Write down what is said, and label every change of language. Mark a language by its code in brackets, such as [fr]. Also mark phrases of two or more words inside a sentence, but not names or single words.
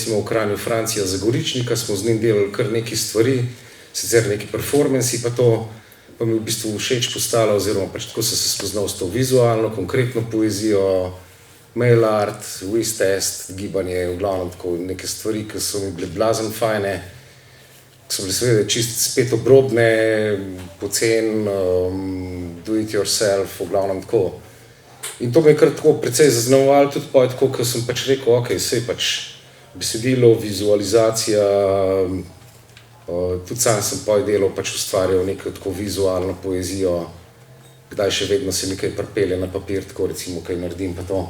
[sl] v Kranju Francija Zagoričnika, smo z njim delali kar nekaj stvari, sicer neki performansi, pa to, pa mi v bistvu všeč postalo, oziroma pač tako sem se spoznal s to vizualno, konkretno poezijo, [en] mail art, [sl] whiz test, gibanje, v glavnem tako neke stvari, ki so mi bile blazen fajne, ki so bile seveda čist spet obrobne, pocen, [en] do it yourself, [sl] v glavnem tako. In to me je kar tako precej zaznamovalo tudi pa, tako, ker sem pač rekel, okej, sej pač besedilo, vizualizacija, tudi sam sem pa delal, pač ustvarjal neko tako vizualno poezijo, kdaj še vedno se mi kaj pripelje na papir, tako recimo kaj naredim pa to.